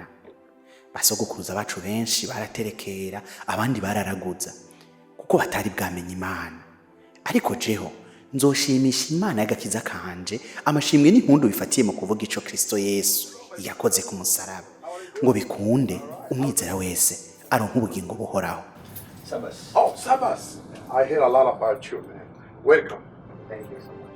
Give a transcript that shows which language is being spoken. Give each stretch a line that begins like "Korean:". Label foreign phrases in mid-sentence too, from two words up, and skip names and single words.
Rundi: Basogokuruza bacu benshi baraterekera abandi bararaguza kuko batari bwamenye Imana, ariko jeho nzoshimisha Imana y'agakiza kanje amashimwe n'impundu bifatiye mu kuvuga ico Kristo Yesu yakoze ku musaraba ngo bikunde umwizera wese aronka ubugingo buhoraho.
English: Sabas. Oh, Sabas. I hear a lot about you, man. Welcome. Thank you so much.